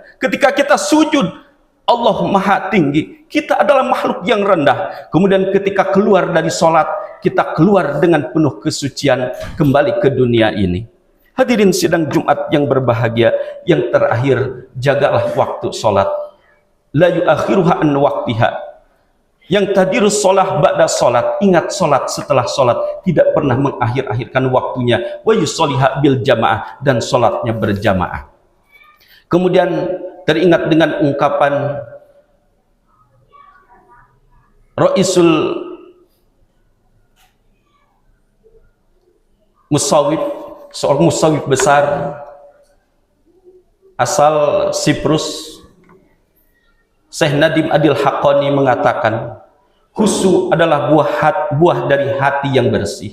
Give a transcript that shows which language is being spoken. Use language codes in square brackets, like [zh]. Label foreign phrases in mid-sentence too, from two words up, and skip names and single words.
[id] Ketika kita sujud, Allah maha tinggi, kita adalah makhluk yang rendah. Kemudian ketika keluar dari sholat, kita keluar dengan penuh kesucian kembali ke dunia ini. Hadirin sidang Jumat yang berbahagia, yang terakhir, jagalah waktu sholat. [ar] لا يؤخرها عن وقتها. [id] Yang tadirus sholat ba'da sholat, ingat sholat setelah sholat, tidak pernah mengakhir-akhirkan waktunya. [ar] ويصليها بالجماعة, [id] dan sholatnya berjamaah. Kemudian teringat dengan ungkapan [ar] رئيس المتصوف, [id] seorang musawwif besar asal Siprus, Syekh Nadim Adil Haqqani, mengatakan, khusyuk adalah buah dari hati yang bersih.